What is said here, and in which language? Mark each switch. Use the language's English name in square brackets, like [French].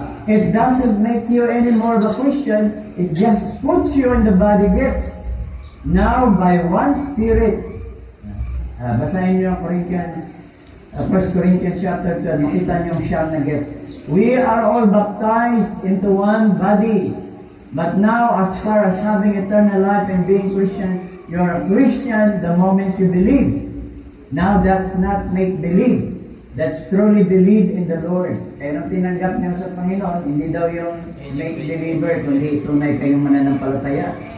[English] It doesn't make you any more of a Christian. It just puts you in the body gifts. now by one Spirit. [Filipino] Basahin niyo ang Corinthians, 1 Corinthians chapter 12, makita niyo ang siyam na gift. [English] We are all baptized into one body, but now as far as having eternal life and being Christian, you are a Christian the moment you believe. Now that's not make believe. That's truly believe in the Lord. [Filipino] Kaya nung tinanggap niyo sa Panginoon, hindi daw yung make believer, kundi tunay kayong mananampalataya.